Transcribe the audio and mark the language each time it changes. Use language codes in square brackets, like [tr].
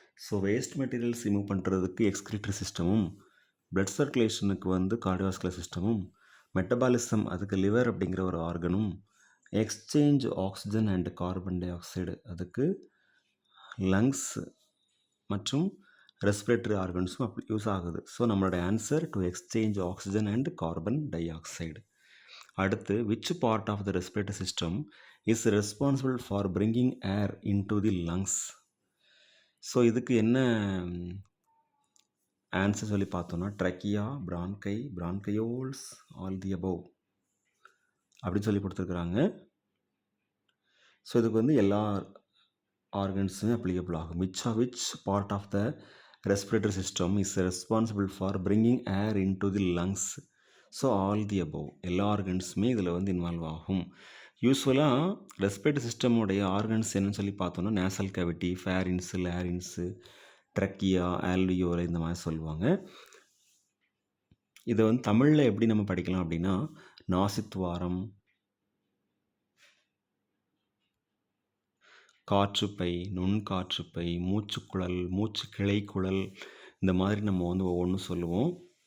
[ta] So waste materials remove பண்ணுறதுக்கு excretory சிஸ்டமும், blood சர்க்குலேஷனுக்கு cardiovascular சிஸ்டமும், metabolism அதுக்கு liver அப்படிங்கிற ஒரு ஆர்கனும், exchange oxygen and carbon di oxide அதுக்கு லங்ஸ் மற்றும் ரெஸ்பிரேட்டரி ஆர்கன்ஸும் அப்படி யூஸ் ஆகுது. ஸோ நம்மளோட answer to exchange oxygen and carbon di oxide. [en] அடுத்து, which part of the respiratory system is responsible for bringing air into the lungs? [ta] So இதுக்கு என்ன answer சொல்லி பார்த்தோன்னா, ட்ரக்கியா, பிரான்கையோல்ஸ், ஆல் தி அபவ் அப்படின்னு சொல்லி கொடுத்துருக்குறாங்க. ஸோ இதுக்கு எல்லா ஆர்கன்ஸுமே அப்ளிகபிள் ஆகும். [en] which part of the respiratory system is responsible for bringing air into the lungs? [ta] So all the above எல்லா ஆர்கன்ஸுமே இதில் இன்வால்வ் ஆகும். யூஸ்வலாக ரெஸ்பிரேட்டரி சிஸ்டமுடைய ஆர்கன்ஸ் என்னன்னு சொல்லி பார்த்தோன்னா, நேசல் கேவிட்டி, ஃபேரின்ஸு, லேரின்ஸு, ட்ரக்கியா, ஆல்வியோலை இந்த மாதிரி சொல்லுவாங்க. இதை தமிழில் எப்படி நம்ம படிக்கலாம் அப்படின்னா, நாசித்துவாரம், காற்றுப்பை, நுண்காற்றுப்பை, மூச்சுக்குழல், மூச்சு கிளைக்குழல், இந்த மாதிரி நம்ம ஒவ்வொன்றும் சொல்லுவோம்.